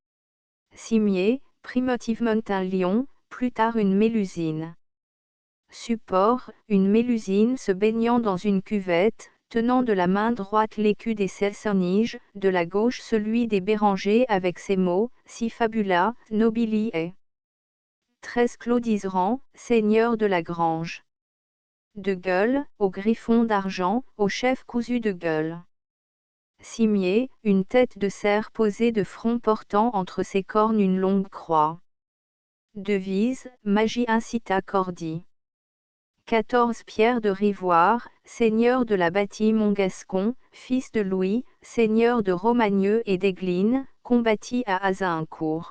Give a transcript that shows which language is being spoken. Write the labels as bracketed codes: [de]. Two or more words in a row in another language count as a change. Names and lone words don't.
[fr] Cimier, primitivement un lion, plus tard une mélusine. Support, une mélusine se baignant dans une cuvette, tenant de la main droite l'écu des Cessonniges, de la gauche celui des Bérangers avec ces mots, [la] si fabula, nobili est. [fr] 13 Claudiserand, seigneur de la Grange. De gueule, au griffon d'argent, au chef cousu de gueule. Cimier, une tête de cerf posée de front portant entre ses cornes une longue croix. Devise, [la] magie incita cordi. [fr] 14 Pierre de Rivoire, seigneur de la bâtie Montgascon, fils de Louis, seigneur de Romagneux et d'Aiglines, combattit à Azincourt.